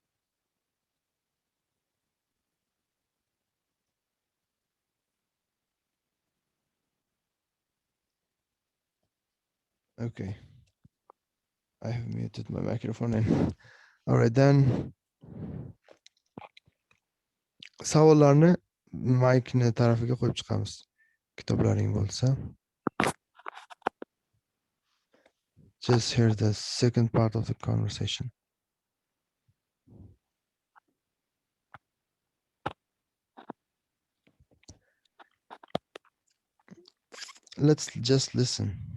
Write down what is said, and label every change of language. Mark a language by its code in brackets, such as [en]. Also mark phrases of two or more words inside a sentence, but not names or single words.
[en] Okay. I have muted my microphone in. All right, then. [uz] Savollarni Mike'ni tarafiga qo'yib chiqamiz. Kitoblaring bo'lsa. [en] Just hear the second part of the conversation. Let's just listen.